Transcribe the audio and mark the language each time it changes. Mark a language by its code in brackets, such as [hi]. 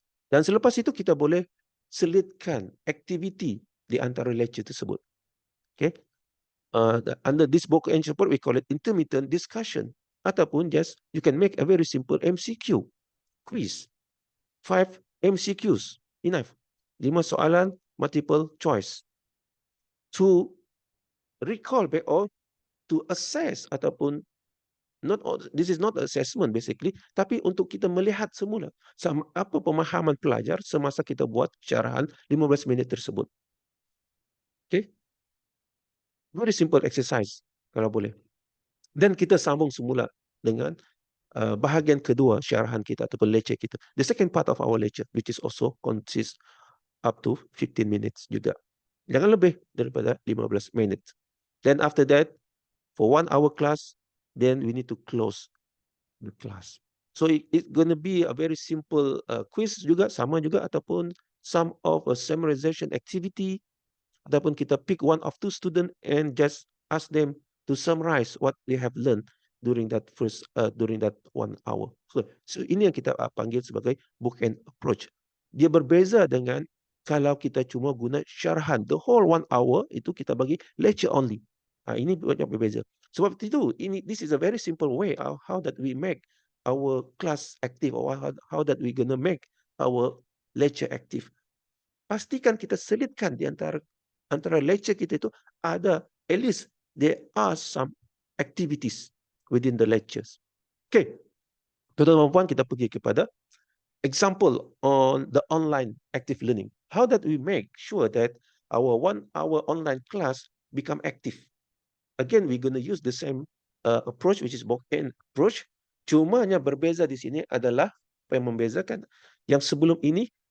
[ms] Dan selepas itu kita boleh selitkan aktiviti di antara lecture tersebut. [en] Okay? Under this book and support, we call it intermittent discussion. [ms] Ataupun [en] just you can make a very simple MCQ quiz. 5 MCQs, enough. 5 soalan multiple choice. To recall back or to assess ataupun this is not assessment basically, [ms] tapi untuk kita melihat semula apa pemahaman pelajar semasa kita buat syarahan 15 minit tersebut. Okay? [en] Very simple exercise [ms] kalau boleh. Dan kita sambung semula dengan bahagian kedua syarahan kita ataupun lecture kita. [en] The second part of our lecture, which is also consists up to 15 minutes juga. [ms] Jangan lebih daripada 15 minit. [en] Then after that, for 1 hour class, then we need to close the class. So it's going to be a very simple quiz juga, [ms] sama juga, ataupun [en] some of a summarization activity, ataupun kita pick 1 or 2 student and just ask them to summarize what they have learned during that 1 hour. [ms] So ini yang kita panggil sebagai bookend approach. Dia berbeza dengan kalau kita cuma guna syarahan, [en] the whole 1 hour [ms] itu kita bagi lecture only. Ini banyak berbeza. Sebab itu [en] this is a very simple way of how that we make our class active, or how that we gonna make our lecture active. [ms] Pastikan kita selitkan di antara lecture kita itu ada [en] at least there are some activities within the lectures. [ms] Okay, tuan-tuan dan puan, kita pergi kepada [en] example on the online active learning. How that we make sure that our 1 hour online class become active. Again, we're going to use the same approach, which is bookend approach. [ms] Cumanya berbeza di sini adalah apa yang membezakan. Yang sebelum ini